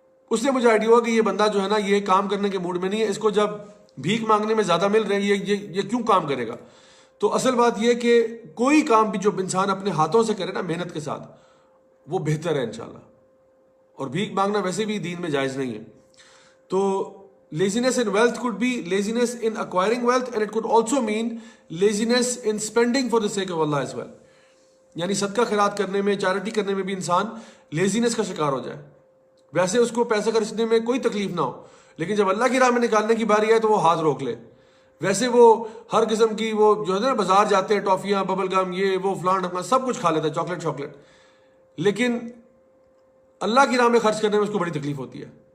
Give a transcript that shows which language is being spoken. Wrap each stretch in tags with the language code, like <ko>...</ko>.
<ur>اس سے مجھے آئیڈیا ہوا کہ یہ بندہ جو ہے نا یہ کام کرنے کے موڈ میں نہیں ہے, اس کو جب بھیک مانگنے میں زیادہ مل رہے ہیں یہ کیوں کام کرے گا. تو اصل بات یہ کہ کوئی کام بھی جو انسان اپنے ہاتھوں سے کرے نا محنت کے ساتھ, وہ بہتر ہے انشاءاللہ. اور بھیک مانگنا ویسے بھی دین میں جائز نہیں ہے.</ur> <en>تو laziness in wealth could be laziness in acquiring wealth, and it could also mean laziness in spending for the sake of Allah as well.</en> <ur>یعنی صدقہ خیرات کرنے میں, چیریٹی کرنے میں بھی انسان لیزینس کا شکار ہو جائے. ویسے اس کو پیسہ خرچنے میں کوئی تکلیف نہ ہو, لیکن جب اللہ کی راہ میں نکالنے کی باری آئے تو وہ ہاتھ روک لے. ویسے وہ ہر قسم کی وہ جو ہے نا بازار جاتے ہیں, ٹافیاں, ببل گم, یہ وہ فلان ڈھمکنا سب کچھ کھا لیتا ہے, چاکلیٹ, لیکن اللہ کی راہ میں خرچ کرنے میں اس کو بڑی تکلیف ہوتی ہے.</ur>